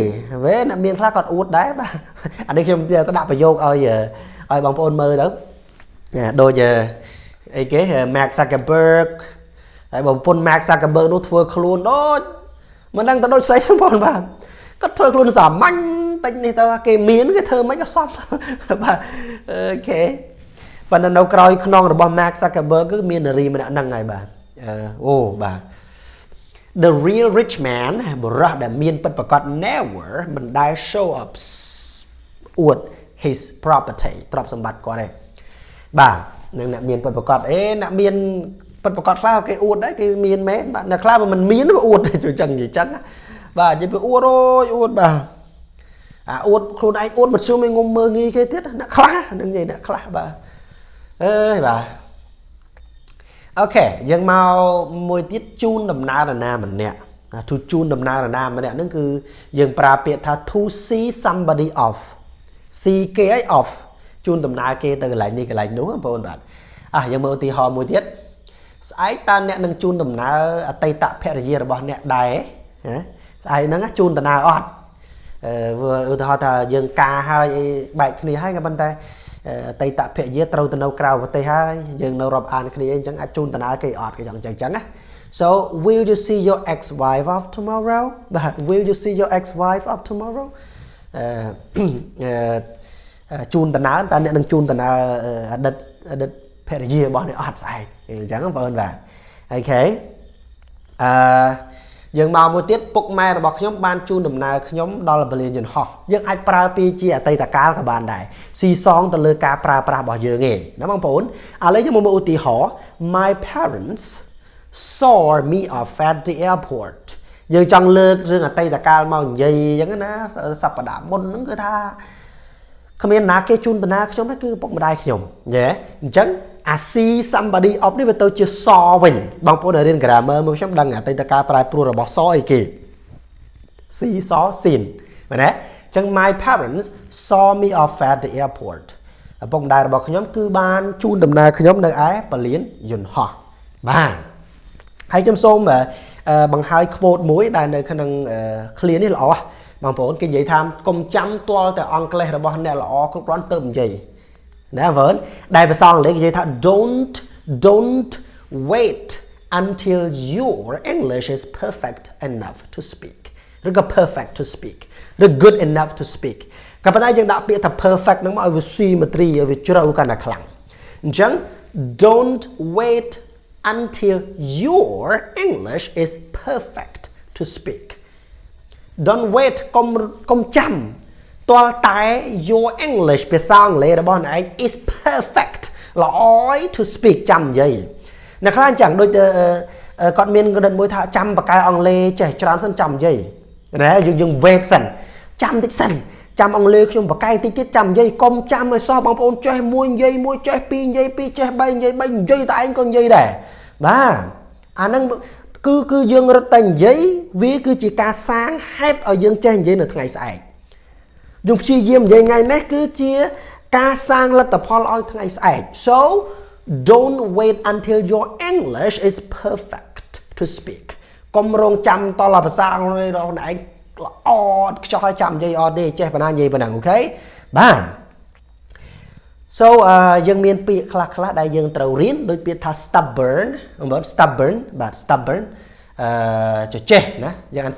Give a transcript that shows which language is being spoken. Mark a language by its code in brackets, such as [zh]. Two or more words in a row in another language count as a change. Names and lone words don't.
[km] វេអ្នកមានខ្លះគាត់អួតដែរបាទអានេះខ្ញុំទៅដាក់ប្រយោគឲ្យបងប្អូនមើលទៅដូចអីគេ Mark Zuckerberg ហើយបងប្អូន Mark Zuckerberg នោះធ្វើខ្លួនដូចមិនដឹងទៅដូចស្អីបងប្អូនបាទគាត់ធ្វើខ្លួនសាមញ្ញតិចនេះទៅគេមានគេធ្វើមិនក៏សមបាទអូខេប៉ុន្តែនៅក្រោយខ្នងរបស់ Mark Zuckerberg គឺមាននារីម្នាក់ហ្នឹងហើយ បាទអូបាទ [en] The real rich man [km] បរិះដែលមានពិតប្រាកដ never មិនដែល [en] show up [km] អួត [en] his property [km] ទ្រព្យសម្បត្តិគាត់ទេបាទនឹងអ្នកមានពិតប្រាកដអ្នកមានពិតប្រាកដខ្លះគេអួតដែរគេមានមែនបាទអ្នកខ្លះមិនមានក៏អួត ជួយចឹងនិយាយចឹងបាទនិយាយពីអួតអួតបាទអួតខ្លួនឯងអួតមិនជុំឯងងុំមើលងាយគេទៀតអ្នកខ្លះនឹងនិយាយអ្នកខ្លះបាទអើយបាទអូខេយើងមកមួយទៀត ជូនដំណើរណាម្នាក់to ជូនដំណើរណាម្នាក់ហ្នឹងគឺយើងប្រើពាក្យថា [en] to see somebody off [km] see គេឲ្យ off ជូនដំ ណើរគេទៅកន្លែងនេះកន្លែងនោះបងប្អូនបាទយើងមើលឧទាហរណ៍មួយទៀតស្អែកតើអ្នកនឹងជូនដំណើរអតីតភរិយារបស់អ្នកដែរស្អែកហ្នឹងជូនដំណើរអត់ឧទាហរណ៍ថាយើងការហើយបែកគ្នាហើយក៏ប៉ុន្តែអតីតភរិយាត្រូវទៅនៅក្រៅប្រទេសហើយយើងនៅរាប់អានគ្នាអញ្ចឹងអាចជូនដំណើរគេអត់គេអញ្ចឹងណា [en] So will you see your ex-wife of tomorrow [km] បាទ [en] will you see your ex-wife of tomorrow [km] ជូនដំណើរតើអ្នកនឹងជូនដំណើរអតីតភរិយារបស់អ្នកអត់ស្អែកអញ្ចឹងបងប្អូនបាទអូខេយើងមកមួយទៀតពុកម៉ែរបស់ខ្ញុំបានជូនដំណើរខ្ញុំដល់ពលានយន្តហោះយើងអាចប្រើពីជាអតីតកាលក៏បានដែរស៊ី សងទៅលើការប្រើប្រាស់របស់យើងឯងណាបងប្អូនឥឡូវយើងមកមើលឧទាហរណ៍ [en] My parents saw me off at the airport [km] យើងចង់លើករឿងអតីតកាលមកនិយាយអ ញ្ចឹងណាសប្តាហ៍មុនហ្នឹងគឺថាគ្មានណាគេជូនដំណើរខ្ញុំទេគឺពុកម្ដាយខ្ញុំយេអញ្ចឹង [en] see somebody off [km] នេះវាទៅជា saw វិញបងប្អូនដែលរៀន grammar មកខ្ញុំដឹងអតីតកាលប្រែប្រួលរបស់ saw អីគេ [en] see saw seen [km] មែនទេអញ្ចឹង [en] my parents saw me off at the airport [km] ឪពុកម្ដាយរបស់ខ្ញុំគឺបានជូនដំណើរខ្ញុំនៅឯពលានយន្តហោះបាទហើយខ្ញុំសូមបង្ហើយ quote មួយដែលនៅក្នុង clear នេះល្អបងប្អូនគេនិយាយថាកុំចាំទាល់តែអង់គ្លេសរបស់អ្នកល្អគ្រប់គ្រាន់ទៅនិយាយណាវើដែលភាសាអង់គ្លេសគេនិយាយថា [en] don't wait until your English is perfect enough to speak ឬក៏ perfect to speak ឬ good enough to speak [km] ក៏ប៉ុន្តែយើងដាក់ពាក្យថា [en] perfect [km] ហ្នឹងមកឲ្យវា [en] symmetry [km] ឲ្យវាជ្រៅកាន់តែខ្លាំងអញ្ចឹង [en] don't wait until your English is perfect to speak don't wait [km] កុំចាំ ទាល់តែ [en] your English [km] ភាសាអង់គ្លេសរបស់អ្នកឯង [en] is perfect [km] ល្អ [en] to speak [km] ចាំនិយាយអ្នកខ្លះអញ្ចឹងដូចគាត់មានគំនិតមួយថាចាំបកកែអង់គ្លេសចេះច្រើនសិនចាំ និយាយណាយើង wait សិនចាំតិចសិនចាំអង់គ្លេសខ្ញុំបកកែតិចទៀតចាំនិយាយកុំចាំឲ្យសោះបងប្អូនចេះមួយនិយាយមួយ ចេះពីរនិយាយពីរចេះ3និយាយ3និយាយតែឯងក៏និយាយដែរបាទអាហ្នឹងគឺយើងរត់តែនិយាយវាគឺជាការសាងហេតុឲ្យយើងចេះនិយាយនៅថ្ងៃស្អែកយើងព្យាយាមនិយាយថ្ងៃនេះគឺជាការសាងលទ្ធផលឲ្យថ្ងៃស្អែក [en] so don't wait until your English is perfect to speak [km] កុំរងចាំតលភាសាអង់គ្លេសរបស់អ្នកឯងល្អខ្ចោះឲ្យចាំនិយាយអត់ទេចេះប៉ុណ្ណានិយាយប៉ុណ្ណឹងអូខេបាទ so យើងមានពាក្យខ្លះដែលយើងត្រូវរៀនដូចពាក្យថា stubborn បងប្អូន stubborn បាទ stubborn ចេះណាយើងអាន